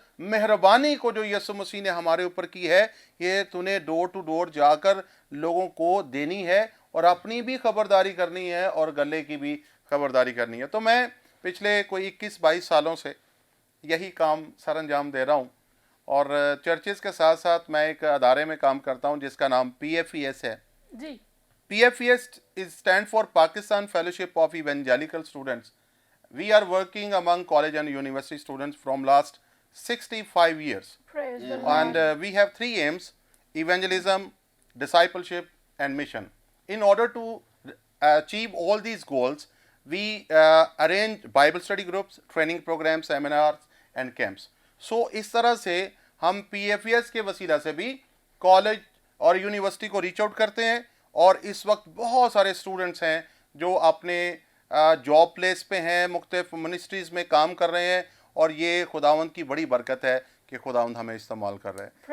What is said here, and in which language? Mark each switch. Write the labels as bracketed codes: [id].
[ur] مہربانی کو جو یسوع مسیح نے ہمارے اوپر کی ہے، یہ تو نے ڈور ٹو ڈور جا کر لوگوں کو دینی ہے اور اپنی بھی خبرداری کرنی ہے اور گلے کی بھی خبرداری کرنی ہے. تو میں پچھلے کوئی 21-22 سالوں سے یہی کام سر انجام دے رہا ہوں اور چرچز کے ساتھ ساتھ میں ایک ادارے میں کام کرتا ہوں جس کا نام PFES ہے. جی [en] PFES stand for Pakistan Fellowship of Evangelical Students. We are working among college and university students from last 65 years. praise the And Lord. we have 3 aims: evangelism, discipleship, and mission. In order to achieve all these goals, we arrange Bible study groups, training programs, seminars, and camps. [ur] So اس طرح سے ہم PFES کے وسیلہ سے بھی college اور university کو reach out کرتے ہیں، اور اس وقت بہت سارے اسٹوڈنٹس ہیں جو اپنے جاب پلیس پہ ہیں، مختلف منسٹریز میں کام کر رہے ہیں، اور یہ خداوند کی بڑی برکت ہے کہ خداوند ہمیں استعمال کر رہے ہیں.